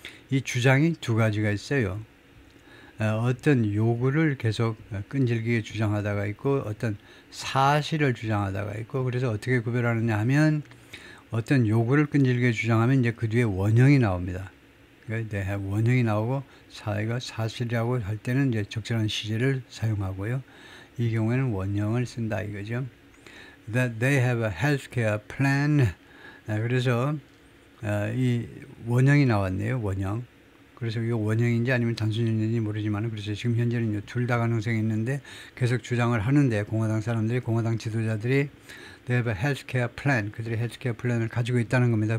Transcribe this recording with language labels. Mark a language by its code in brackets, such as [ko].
[ko] 이 주장이 두 가지가 있어요. 어떤 요구를 계속 끈질기게 주장하다가 있고 어떤 사실을 주장하다가 있고 그래서 어떻게 구별하느냐 하면 어떤 요구를 끈질기게 주장하면 이제 그 뒤에 원형이 나옵니다. 원형이 나오고 사회가 사실이라고 할 때는 이제 적절한 시제를 사용하고요. 이 경우에는 원형을 쓴다 이거죠. [en] That they have a healthcare plan. [ko] 그래서 이 원형이 나왔네요. 원형. 그래서 이거 원형인지 아니면 단순인지 모르지만 그래서 지금 현재는 둘 다 가능성이 있는데 계속 주장을 하는데 공화당 지도자들이 [en] they have a healthcare plan. [ko] 그들이 헬스케어 플랜을 가지고 있다는 겁니다.